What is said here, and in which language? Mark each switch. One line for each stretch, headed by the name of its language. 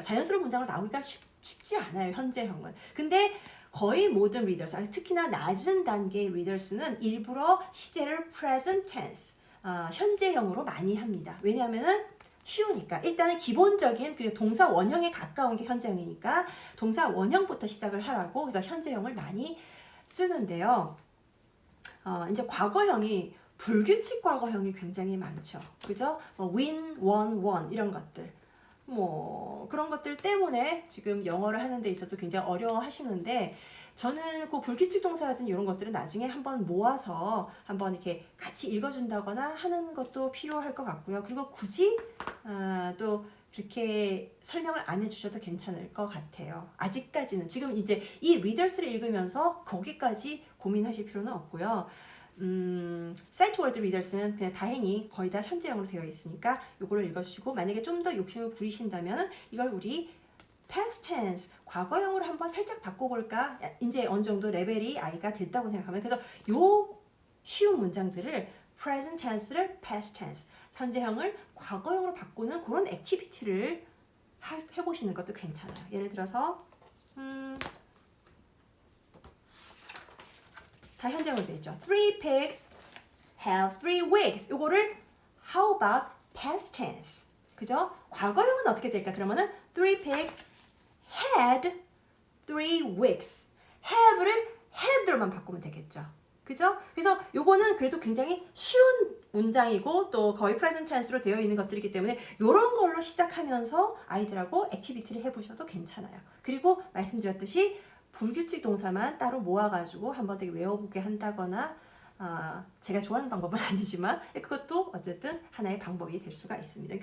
Korean: 자연스러운 문장으로 나오기가 쉽지 않아요. 현재형은. 근데 거의 모든 리더스, 특히나 낮은 단계의 리더스는 일부러 시제를
English: present tense,
Korean: 현재형으로 많이 합니다. 왜냐하면은 쉬우니까. 일단은 기본적인 그 동사 원형에 가까운 게 현재형이니까 동사 원형부터 시작을 하라고 그래서 현재형을 많이 쓰는데요. 이제 과거형이 불규칙 과거형이 굉장히 많죠. 그죠?
English: win, won, won 이런 것들.
Korean: 그런 것들 때문에 지금 영어를 하는 데 있어서 굉장히 어려워하시는데 저는 그 불규칙 동사 같은 이런 것들은 나중에 한번 모아서 한번 이렇게 같이 읽어준다거나 하는 것도 필요할 것 같고요. 그리고 굳이 또 그렇게 설명을 안 해주셔도 괜찮을 것 같아요. 아직까지는 지금 이제 이 리더스를 읽으면서 거기까지 고민하실 필요는 없고요. 사이트 월드 리더스는 그냥 다행히 거의 다 현재형으로 되어 있으니까 이걸로 읽어주시고 만약에 좀 더 욕심을 부리신다면 이걸 우리
English: past tense,
Korean: 과거형으로 한번 살짝 바꿔볼까? 이제 어느 정도 레벨이 아이가 됐다고 생각하면 그래서 요 쉬운 문장들을
English: present tense
Korean: 를
English: past tense,
Korean: 현재형을 과거형으로 바꾸는 그런 액티비티를 해보시는 것도 괜찮아요. 예를 들어서 다 현재형으로 되어 있죠.
English: Three pigs have 3 weeks.
Korean: 요거를
English: how about past tense?
Korean: 그죠? 과거형은 어떻게 될까? 그러면은
English: 3 pigs had 3 weeks.
Korean: have를 had로만 바꾸면 되겠죠. 그죠? 그래서 요거는 그래도 굉장히 쉬운 문장이고 또 거의
English: present tense
Korean: 로 되어 있는 것들이기 때문에 요런 걸로 시작하면서 아이들하고 액티비티를 해보셔도 괜찮아요. 그리고 말씀드렸듯이 불규칙 동사만 따로 모아가지고 한번 되게 외워보게 한다거나 제가 좋아하는 방법은 아니지만 그것도 어쨌든 하나의 방법이 될 수가 있습니다.